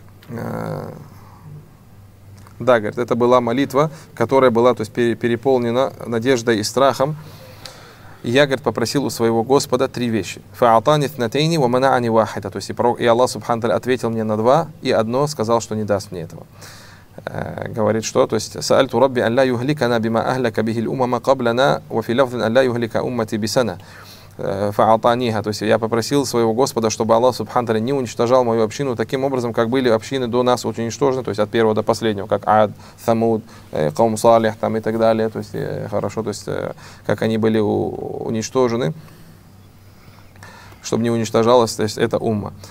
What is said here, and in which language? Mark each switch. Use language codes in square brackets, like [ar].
[ru] Да, говорит, это была молитва, которая была, то есть, переполнена надеждой и страхом. И я, говорит, попросил у своего Господа три вещи. [ar] فَعَطَانِ اثْنَتَيْنِ وَمَنَعَنِ وَاحِدَ. [ru] То есть, и Аллах, Субхану Тааля, ответил мне на два, и одно сказал, что не даст мне этого. Говорит, что, то есть, [ar] سَأَلْتُ رَبِّ أَنْ لَا يُهْلِكَنَا بِمَا أَهْلَكَ بِهِ الْأُمَمَ قَبْلَنَا وَفِي لَفْظٍ أَنْ لَا يُهْلِكَ أُمَّتِي بِسَنَا. فَعَطَانِيهَا. [ru] То есть, я попросил своего Господа, чтобы Аллах, Субхану Тааля, не уничтожал мою общину таким образом, как были общины до нас уничтожены, то есть, от первого до последнего, как Ад, Самуд, Каум Салих, там, и так далее, то есть, хорошо, то есть, как они были уничтожены, чтобы не уничтожалась, то есть, эта умма.